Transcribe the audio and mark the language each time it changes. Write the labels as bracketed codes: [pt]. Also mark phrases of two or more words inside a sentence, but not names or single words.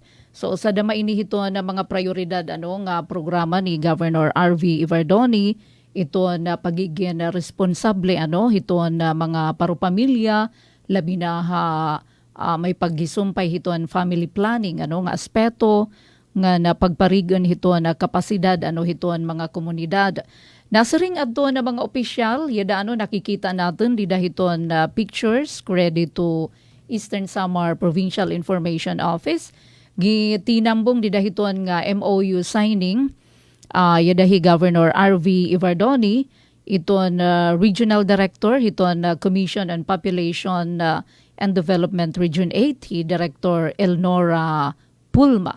[war] So sa dama ini hiton na mga prioridad nga programa ni Governor RV Ivardoni ito na pagiging responsable hiton na mga parupamilya labi na may paggisumpay hiton [en] family planning [war] nga aspeto nga napagparigon hiton na kapasidad hiton mga komunidad. Nasaring adto na mga opisyal yada nakikita natin dida hiton [en] pictures credit to Eastern Samar Provincial Information Office. [war] Gitinambong dida hiton nga [en] MOU signing [war] yadahi Governor RV Ivardoni iton [en] Regional Director [war] hiton Commission on Population and Development Region 8 hi Director Elnora Pulma.